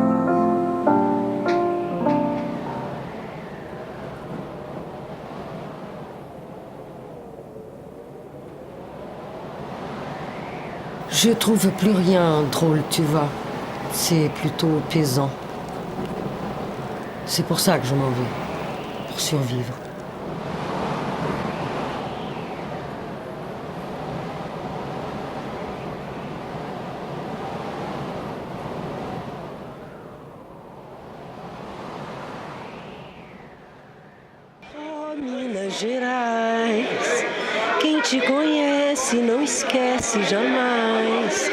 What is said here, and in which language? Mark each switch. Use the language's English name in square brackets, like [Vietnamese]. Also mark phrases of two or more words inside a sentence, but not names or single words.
[French] Je trouve plus rien drôle, tu vois. C'est plutôt pesant. C'est pour ça que je m'en vais, pour survivre. [Portuguese] Oh, Minas Gerais, quem te conhece não esquece jamais.